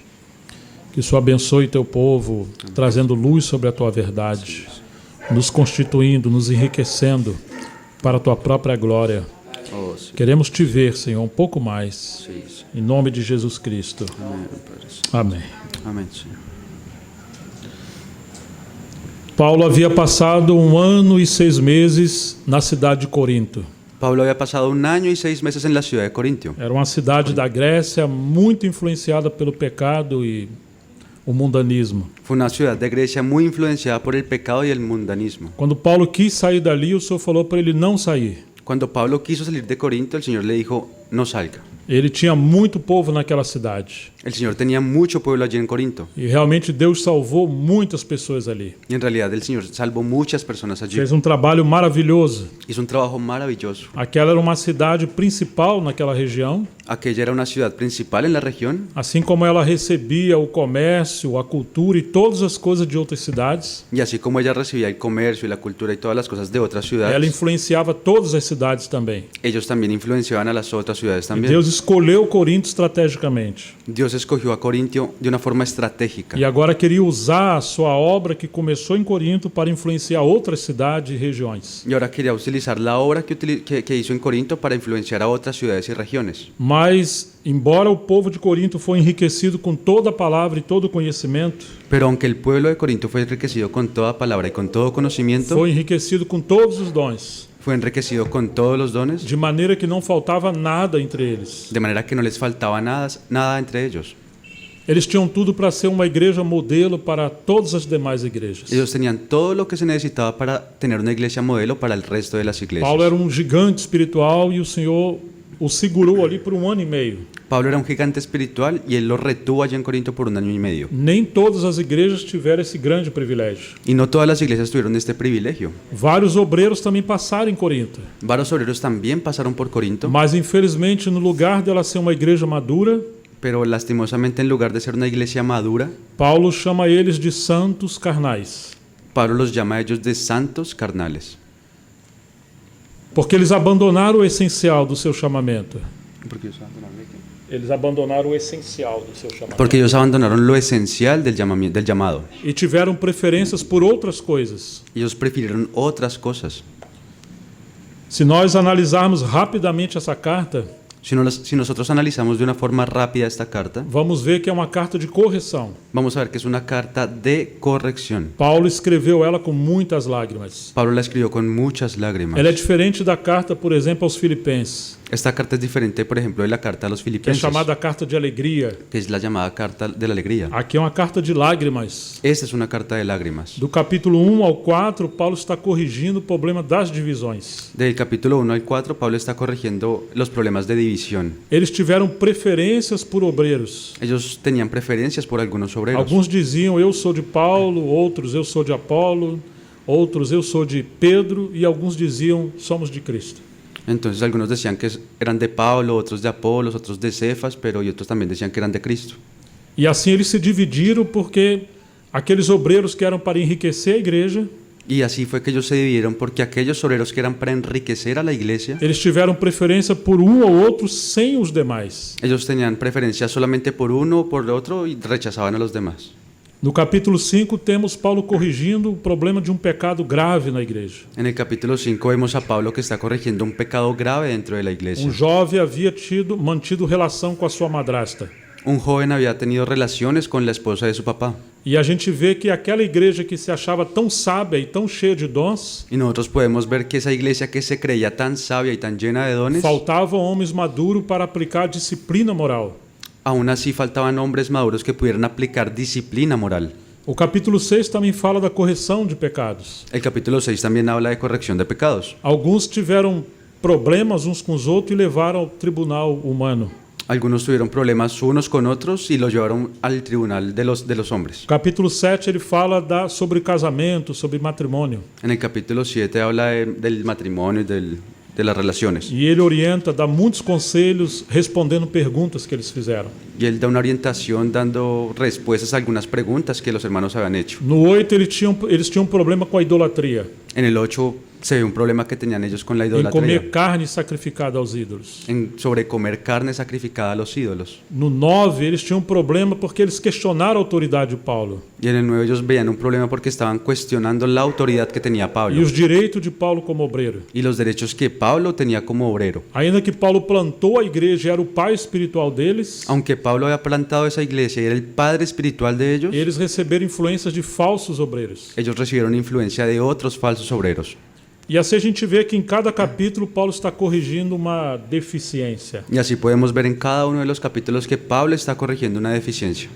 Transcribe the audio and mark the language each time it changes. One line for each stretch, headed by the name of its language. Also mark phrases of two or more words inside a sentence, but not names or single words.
Portuguese: Que o Senhor abençoe Teu povo, trazendo luz sobre a Tua verdade, nos constituindo, nos enriquecendo para a Tua própria glória. Queremos Te ver, Senhor, um pouco mais. Em nome de Jesus Cristo. Amém. Amém, Senhor. Paulo havia passado 1 ano e 6 meses na cidade de Corinto.
Spanish: Pablo había pasado 1 año y 6 meses en la ciudad de Corintio.
Portuguese: Era uma cidade da Grécia muito influenciada pelo pecado e o mundanismo.
Spanish: Fue una ciudad de Grecia muy influenciada por el pecado y el mundanismo.
Portuguese: Quando Paulo quis sair dali, o Senhor falou para ele não sair.
Spanish: Cuando Pablo quiso salir de Corinto, el Señor le dijo, no salga.
Portuguese: Ele tinha muito povo naquela cidade.
Spanish: El Señor tenía mucho pueblo allí en Corinto.
Portuguese: E realmente Deus salvou muitas pessoas ali.
Spanish: Y en realidad el Señor salvó muchas personas allí.
Portuguese: Fez um trabalho maravilhoso.
Spanish: Hizo un trabajo maravilloso.
Portuguese: Aquela era uma cidade principal naquela região,
Spanish: Aquella era una ciudad principal en la región.
Portuguese: assim como ela recebia o comércio, a cultura e todas as coisas de outras cidades,
Spanish: Y así como ella recibía el comercio y la cultura y todas las cosas de otras
Portuguese: ela
Spanish: ciudades,
Portuguese: influenciava todas as cidades também.
Spanish: ellos también influenciaban a las otras ciudades
Portuguese: E
Spanish: también.
Portuguese: Deus escolheu Corinto estrategicamente.
Spanish: Dios escogió a Corintio de una forma estratégica.
Portuguese: E agora queria usar a sua obra que começou em Corinto para influenciar outras cidades e regiões.
Spanish: Y ahora quería utilizar la obra que hizo en Corinto para influenciar a otras ciudades y regiones.
Portuguese: Mas, embora o povo de Corinto foi enriquecido com toda a palavra e todo o conhecimento,
Spanish: Pero aunque el pueblo de Corinto fue enriquecido con toda palabra y con todo conocimiento,
Portuguese: foi enriquecido com todos os dons,
Spanish: fue enriquecido con todos los dones,
Portuguese: de maneira que não faltava nada entre eles.
Spanish: de manera que no les faltaba nada entre ellos.
Portuguese: Eles tinham tudo para ser uma igreja modelo para todas as demais igrejas.
Spanish: Ellos tenían todo lo que se necesitaba para tener una iglesia modelo para el resto de las iglesias.
Portuguese: Paulo era um gigante espiritual e o Senhor o segurou ali por 1 ano e meio.
Spanish: Pablo era un gigante espiritual y él lo retuvo allá en Corinto por 1 año y medio.
Portuguese: Nem todas as igrejas tiveram esse grande privilégio.
Spanish: Y no todas las iglesias tuvieron este privilegio.
Portuguese: Vários obreiros também passaram em Corinto.
Spanish: Varios obreros también pasaron por Corinto,
Portuguese: Mas, infelizmente, no lugar dela ser uma igreja madura,
Spanish: pero lastimosamente en lugar de ser una iglesia madura,
Portuguese: Paulo chama eles de santos carnais.
Spanish: Pablo los llama a ellos de santos carnales.
Portuguese: Porque eles abandonaram o essencial do seu chamamento. Eles abandonaram o essencial do seu chamamento.
Spanish: Porque ellos abandonaron lo esencial del llamado.
Portuguese: E tiveram preferências por outras coisas.
Spanish: Ellos prefirieron otras cosas.
Portuguese: Se nós analisarmos rapidamente essa carta,
Spanish: Si nosotros analizamos de una forma rápida esta carta,
Portuguese: vamos ver que é uma carta de correção.
Spanish: vamos a ver que es una carta de corrección.
Portuguese: Paulo escreveu ela com muitas lágrimas.
Spanish: Pablo la escribió con muchas lágrimas.
Portuguese: Ela é diferente da carta, por exemplo, aos Filipenses,
Spanish: Esta carta es diferente, por ejemplo, de la carta a los
Portuguese: que é
Spanish: filipenses,
Portuguese: chamada carta de alegria.
Spanish: que es la llamada carta de la alegría.
Portuguese: Aqui é uma carta de lágrimas.
Spanish: Esta es una carta de lágrimas.
Portuguese: Do capítulo 1 ao 4, Paulo está corrigindo o problema das divisões.
Spanish: Del capítulo 1 al 4, Pablo está corrigiendo los problemas de división.
Portuguese: Eles tiveram preferências por obreiros.
Spanish: Ellos tenían preferencias por algunos obreros.
Portuguese: Alguns diziam, eu sou de Paulo, outros, eu sou de Apolo, outros, eu sou de Pedro, e alguns diziam, somos de Cristo.
Spanish: Entonces algunos decían que eran de Pablo, otros de Apolos, otros de Cefas, pero y otros también decían que eran de Cristo.
Portuguese: E assim eles se dividiram porque aqueles obreiros que eram para enriquecer a igreja,
Spanish: Y así fue que ellos se dividieron porque aquellos obreros que eran para enriquecer a la iglesia,
Portuguese: eles tiveram preferência por um ou outro sem os demais.
Spanish: ellos tenían preferencia solamente por uno o por otro y rechazaban a los demás.
Portuguese: No capítulo 5 temos Paulo corrigindo o problema de um pecado grave na igreja.
Spanish: En el capítulo 5 vemos a Pablo que está corrigiendo un pecado grave dentro de la iglesia.
Portuguese: Um jovem havia mantido relação com a sua madrasta.
Spanish: Un joven había tenido relaciones con la esposa de su papá.
Portuguese: E a gente vê que aquela igreja que se achava tão sábia e tão cheia de dons,
Spanish: Y nosotros podemos ver que esa iglesia que se creía tan sabia y tan llena de dones,
Portuguese: faltavam homens maduros para aplicar a disciplina moral.
Spanish: aún así faltaban hombres maduros que pudieran aplicar disciplina moral.
Portuguese: O capítulo 6 também fala da correção de pecados.
Spanish: El capítulo 6 también habla de corrección de pecados.
Portuguese: Alguns tiveram problemas uns com os outros e levaram ao tribunal humano.
Spanish: Algunos tuvieron problemas unos con otros y los llevaron al tribunal de los hombres.
Portuguese: O capítulo 7 ele fala sobre casamento, sobre matrimônio.
Spanish: En el capítulo 7 habla del matrimonio y de las relaciones.
Portuguese: E ele orienta, dá muitos conselhos respondendo perguntas que eles fizeram.
Spanish: Y él da una orientación dando respuestas a algunas preguntas que los hermanos habían hecho.
Portuguese: No 8 eles tinham um problema com a idolatria,
Spanish: En el 8 se ve un problema que tenían ellos con la
Portuguese: em
Spanish: idolatría,
Portuguese: comer carne sacrificada aos ídolos.
Spanish: sobre comer carne sacrificada a los ídolos.
Portuguese: No 9 eles tinham um problema porque eles questionaram a autoridade de Paulo
Spanish: Y en el 9 ellos veían un problema porque estaban cuestionando la autoridad que tenía
Portuguese: e
Spanish: Pablo
Portuguese: os direitos de Paulo como obreiro.
Spanish: y los derechos que Pablo tenía como obrero.
Portuguese: Ainda que Paulo plantou a igreja e era o pai espiritual deles,
Spanish: Aunque Pablo había plantado esa iglesia y era el padre espiritual de ellos,
Portuguese: eles receberam influências de falsos obreiros.
Spanish: ellos recibieron influencia de otros falsos obreros.
Portuguese: E assim a gente vê que em cada capítulo Paulo está corrigindo uma deficiência.
Spanish: Y así podemos ver en cada uno de los capítulos que Pablo está corrigiendo una deficiencia.